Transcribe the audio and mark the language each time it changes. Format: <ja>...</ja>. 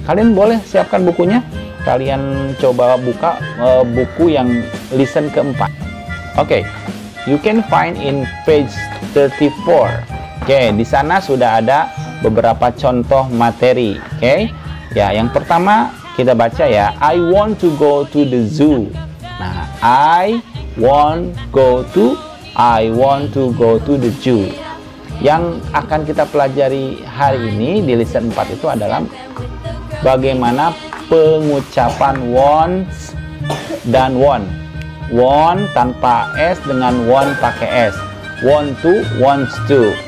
<id>Kalian boleh siapkan bukunya. Kalian coba buka buku yang lesson keempat.</id> <en>Oke, you can find in page 34.</en> <id>Oke, di sana sudah ada beberapa contoh materi. Oke, ya, yang pertama kita baca ya.</id> <en>I want to go to the zoo. Nah, I want to go to the zoo.</en> <id>Yang akan kita pelajari hari ini di lesson 4 itu adalah bagaimana pengucapan wants dan want. Want tanpa S dengan want pakai S. Want to, wants to.</id>